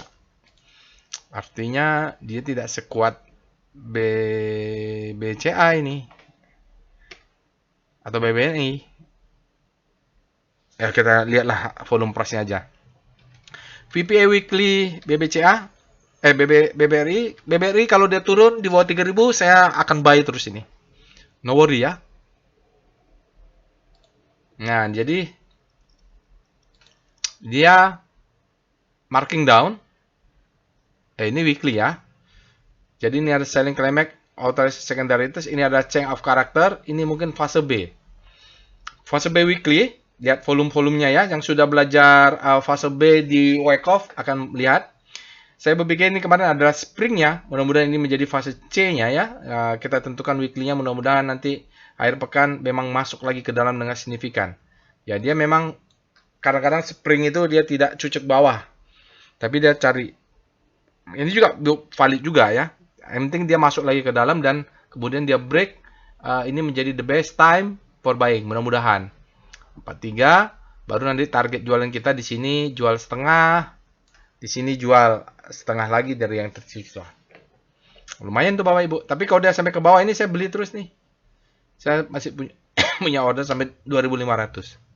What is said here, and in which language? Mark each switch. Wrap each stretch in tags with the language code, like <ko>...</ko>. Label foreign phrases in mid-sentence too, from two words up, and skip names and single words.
<id>Artinya dia tidak sekuat BCA ini. Atau BBNI. Ya kita lihatlah</id> <en>volume price-</en> <id>nya aja. VPA weekly BBCA. BBRI kalau dia turun di bawah 3.000 saya akan buy terus ini.</id> <en>No worry ya.</en> <id>Nah, jadi dia</id> <en>marking down.</en> <id>Ini weekly ya. Jadi ini ada</id> <en>selling climax, authorized secondarities,</en> <id>ini ada</id> <en>change of character,</en> <id>ini mungkin fase B. Fase B weekly, lihat volume-volumenya ya, yang sudah belajar fase B di Wyckoff akan lihat. Saya berpikir ini kemarin adalah springnya, mudah-mudahan ini menjadi fase C-nya ya. Kita tentukan weekly-nya, mudah-mudahan nanti akhir pekan memang masuk lagi ke dalam dengan signifikan. Ya dia memang kadang-kadang spring itu dia tidak cucuk bawah, tapi dia cari. Ini juga valid juga ya. Yang penting dia masuk lagi ke dalam dan kemudian dia break. Ini menjadi</id> <en>the best time for buying.</en> <id>Mudah-mudahan 43 baru nanti target jualan kita di sini jual setengah, di sini jual setengah lagi dari yang tersisa. Lumayan tuh Bapak Ibu. Tapi kalau dia sampai ke bawah ini saya beli terus nih. Saya masih punya order sampai 2.500.</id>